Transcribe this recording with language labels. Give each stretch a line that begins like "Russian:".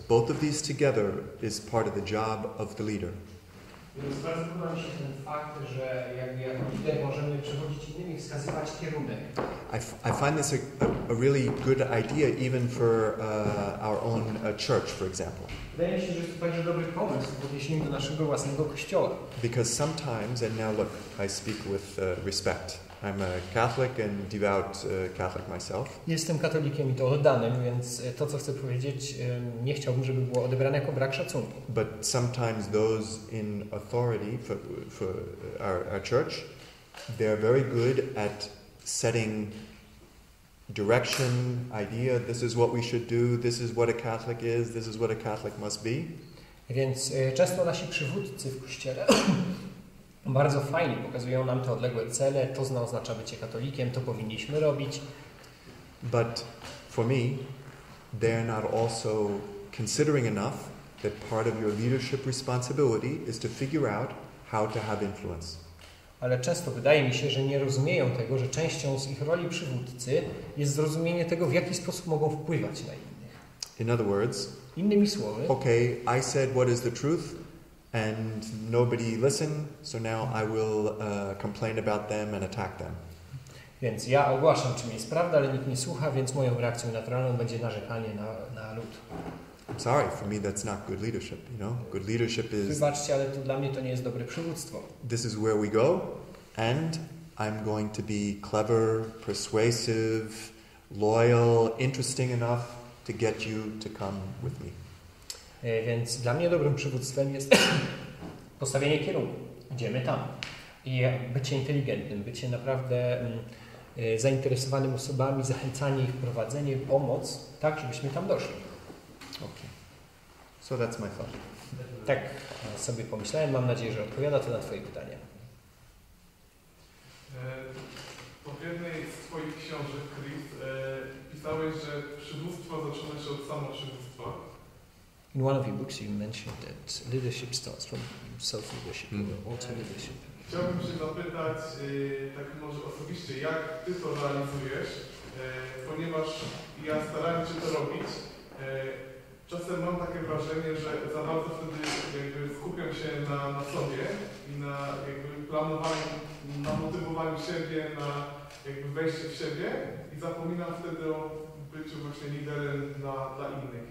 English: Both of these together is part of the job of the leader.
Polish: Więc bardzo podoba mi się ten fakt, że jakby jako lider możemy przewodzić innym i wskazywać kierunek.
English: I find this a really good idea even for our own church, for example.
Polish: Wydaje mi się, że jest to także dobry pomysł w odniesieniu do naszego własnego kościoła.
English: Because sometimes, and now look, I speak with respect. I'm a Catholic and devout Catholic myself.
Polish: Jestem katolikiem i to oddanym, więc to, co chcę powiedzieć, nie chciałbym, żeby było odebrane jako brak szacunku.
English: But sometimes those in authority for our church, they're very good at setting direction, idea, this is what we should do, this is what a Catholic is, this is what a Catholic must be.
Polish: Więc często nasi przywódcy w Kościele bardzo fajnie pokazują nam te odległe cele, to oznacza bycie katolikiem, to powinniśmy robić.
English: But for me, they're not also considering enough that part of your leadership responsibility is to figure out how to have influence.
Polish: Ale często wydaje mi się, że nie rozumieją tego, że częścią z ich roli przywódcy jest zrozumienie tego, w jaki sposób mogą wpływać na innych.
English: In other words,
Polish: innymi słowy,
English: okay, I said what is the truth and nobody listened, so now I will complain about them and attack them.
Polish: Więc ja ogłaszam, czym jest prawda, ale nikt nie słucha, więc moją reakcją naturalną będzie narzekanie na lud.
English: I'm sorry, for me that's not good leadership, you know? Good leadership is...
Polish: Wybaczcie, ale to dla mnie to nie jest dobre przywództwo.
English: This is where we go, and I'm going to be clever, persuasive, loyal, interesting enough to get you to come with me.
Polish: Więc dla mnie dobrym przywództwem jest postawienie kierunku. Idziemy tam. I bycie inteligentnym, bycie naprawdę zainteresowanym osobami, zachęcanie ich, prowadzenie, pomoc, tak, żebyśmy tam doszli.
English: Okay. So that's my thought.
Polish: Tak sobie pomyślałem, mam nadzieję, że odpowiada to na Twoje pytanie. W jednej z Twoich książek, Chris, pisałeś, że przywództwo zaczyna się od samoprzywództwa.
English: In one of your books you mentioned that leadership starts from self-leadership or auto-leadership.
Polish: Chciałbym się zapytać, tak może osobiście, jak Ty to realizujesz, ponieważ ja starałem się to robić. Czasem mam takie wrażenie, że za bardzo wtedy jakby skupiam się na sobie i na jakby planowaniu, na motywowaniu siebie, na jakby wejście w siebie i zapominam wtedy o byciu właśnie liderem dla innych.